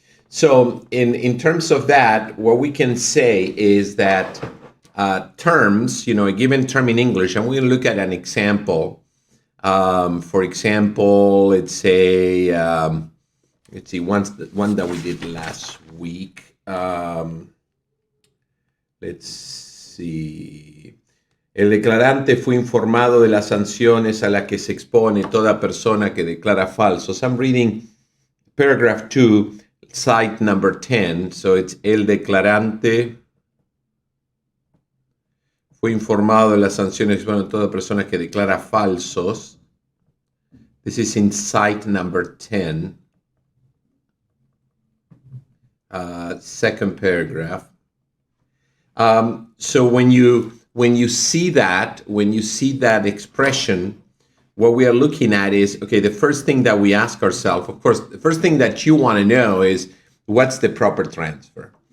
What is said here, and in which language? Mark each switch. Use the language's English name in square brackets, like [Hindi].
[English] So in terms of that, what we can say is that terms, a given term in English, and we'll look at an example. For example, let's say, let's see, one that we did last week. Let's see. [Spanish] El declarante fue informado de las sanciones a las que se expone toda persona que declara falsos. [English] I'm reading paragraph 2, site number 10. [Spanish] So it's el declarante fue informado de las sanciones de toda persona que declara falsos. [English] This is in site number 10, second paragraph. So when you see that expression, what we are looking at is, okay, the first thing that we ask ourselves, of course, the first thing that you want to know is what's the proper transfer.